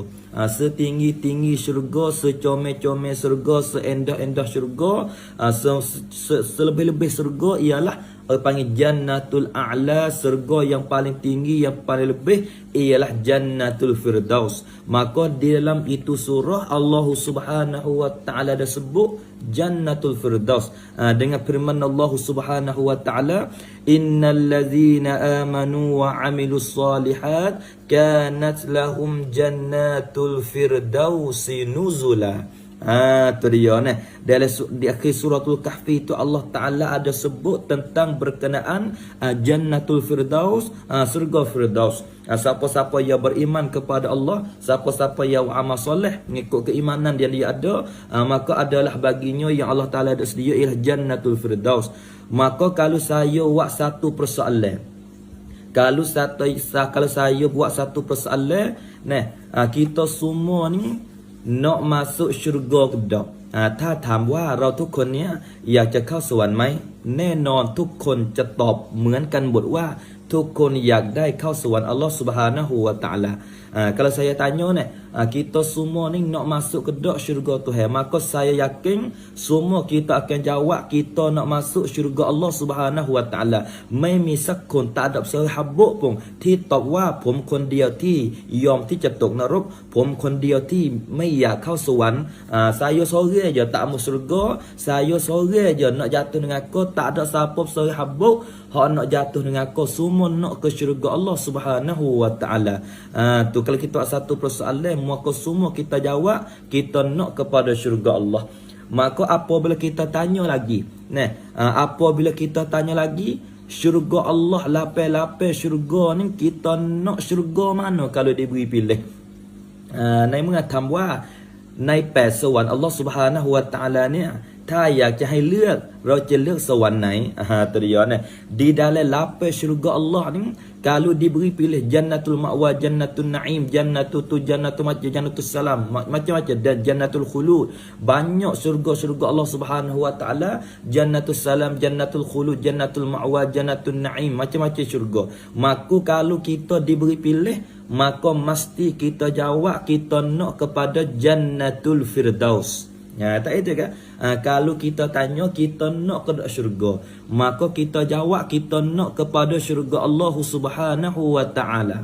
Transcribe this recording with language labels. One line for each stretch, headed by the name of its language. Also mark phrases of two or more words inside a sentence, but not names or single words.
Malay: Setinggi-tinggi syurga, secomel-comel syurga, seendah-endah syurga, selebih-lebih syurga ialah panggil Jannatul A'la, syurga yang paling tinggi, yang paling lebih ialah Jannatul Firdaus. Maka di dalam itu surah Allah
Arabic: سبحانه وتعالى
Malay: dah sebut Jannatul Firdaus dengan firman Allah
Arabic: سبحانه وتعالى, إن الذين آمنوا وعملوا الصالحات كانت لهم جنات الفردوس نزلا.
Malay: Tu dia ni. Di akhir suratul Kahfi itu Allah Ta'ala ada sebut tentang berkenaan Jannatul Firdaus, surga Firdaus. Siapa-siapa yang beriman kepada Allah, siapa-siapa yang amal soleh mengikut keimanan yang dia ada, maka adalah baginya yang Allah Ta'ala ada sedia ialah Jannatul Firdaus. Maka kalau saya buat satu persoalan, kalau saya buat satu persoalan, kita semua ni nak masuk syurga ke tak?
Thai: ถ้าถามว่าเราทุกคนเนี่ยอยากจะเข้าสวรรค์ไหมแน่นอนทุกคนจะตอบเหมือนกันหมดว่าทุกคนอยากได้เข้าสวรรค์อัลลอฮฺ
Arabic: سبحانه وتعالى.
Malay: Kalau saya tanya ni, kita semua ni nak masuk ke tak syurga Tuhan, maka saya yakin semua kita akan jawab kita nak masuk syurga Allah
Arabic: سبحانه وتعالى.
Thai: ไม่มีสักคน
Malay: tak ada sahabat pun
Thai: ที่ตอบว่าผมคนเดียวที่ยอมที่จะตกนรกผมคนเดียวที่ไม่อยากเข้าสวรรค์
Malay: saya seorang je tak masuk syurga, saya seorang je nak jatuh dengan aku, tak ada siapa sahabat hak nak jatuh dengan aku, semua nak ke syurga Allah
Arabic: سبحانه وتعالى.
Malay: Tu kalau kita satu persoalan, maka semua kita jawab kita nak kepada syurga Allah. Maka apabila kita tanya lagi, apabila kita tanya lagi syurga Allah, lapis-lapis syurga ni kita nak syurga mana kalau diberi pilih?
Thai: ในเมื่อถามว่าใน8สวรรค์อัลลอฮฺ
Arabic: سبحانه وتعالى
Thai: เนี่ยถ้าอยากจะให้เลือกเราจะเลือกสวรรค์ไหนตัวเดียวนะ
Malay: di dalam lapis syurga Allah ni kalau diberi pilih Jannatul Ma'wa, Jannatul Na'im, Jannatul Salam, macam-macam, dan Jannatul Khulud, banyak syurga-syurga Allah
Arabic: سبحانه وتعالى,
Malay: Jannatul Salam, Jannatul Khulud, Jannatul Ma'wa, Jannatul Na'im, macam-macam syurga. Maka kalau kita diberi pilih, maka mesti kita jawab kita nak kepada Jannatul Firdaus. Tak itu kan? Kalau kita tanya kita nak ke syurga, maka kita jawab kita nak kepada syurga Allah
Arabic: سبحانه وتعالى.